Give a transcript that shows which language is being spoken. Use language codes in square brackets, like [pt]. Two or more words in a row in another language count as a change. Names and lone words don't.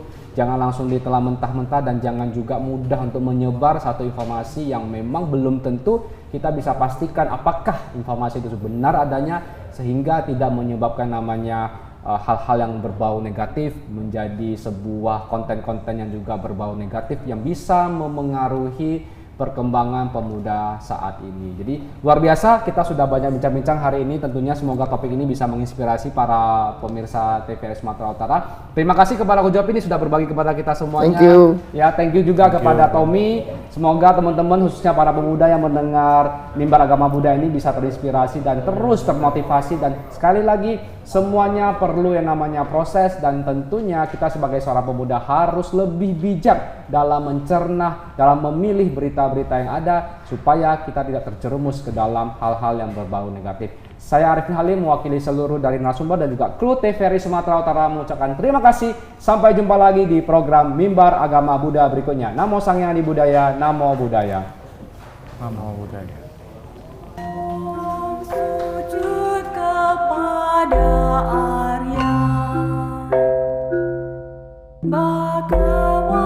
[id] Jangan langsung ditelan mentah-mentah, dan jangan juga mudah untuk menyebar satu informasi yang memang belum tentu kita bisa pastikan apakah informasi itu benar adanya, sehingga tidak menyebabkan namanya hal-hal yang berbau negatif menjadi sebuah konten-konten yang juga berbau negatif yang bisa memengaruhi perkembangan pemuda saat ini. Jadi luar biasa, kita sudah banyak bincang-bincang hari ini. Tentunya semoga topik ini bisa menginspirasi para pemirsa TVRI Sumatera Utara. Terima kasih kepada Coach Yopi ini sudah berbagi kepada kita semuanya. [en] Thank you. [id] Ya, [en] thank you [id] juga kepada Tommy. Semoga teman-teman khususnya para pemuda yang mendengar Mimbar Agama Buddha ini bisa terinspirasi dan terus termotivasi, dan sekali lagi semuanya perlu yang namanya proses, dan tentunya kita sebagai seorang pemuda harus lebih bijak dalam mencerna, dalam memilih berita-berita yang ada supaya kita tidak terjerumus ke dalam hal-hal yang berbau negatif. Saya Arifin Halim mewakili seluruh dari narasumber dan juga kru TVRI Sumatera Utara mengucapkan terima kasih. Sampai jumpa lagi di program Mimbar Agama Buddha berikutnya. [pi] Namo Sang Hyang Adi Buddhaya, Namo Buddhaya. Namo Buddhaya. [id] Sujud kepada Arya, Baka